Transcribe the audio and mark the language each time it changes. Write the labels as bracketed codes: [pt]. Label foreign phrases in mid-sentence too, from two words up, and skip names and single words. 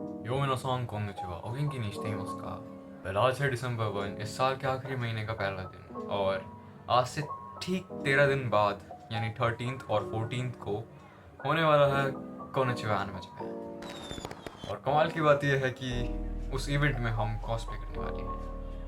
[ja] यो みなさん こんにちは お元気に しています का। [hi] वेल आज है दिसंबर 1, इस साल के आखिरी महीने का पहला दिन, और आज से ठीक 13 दिन बाद यानी 13th और 14th को होने वाला है कोनिचिवा एनिमे जापान। और कमाल की बात यह है कि उस इवेंट में हम कॉस्प्ले करने वाले हैं।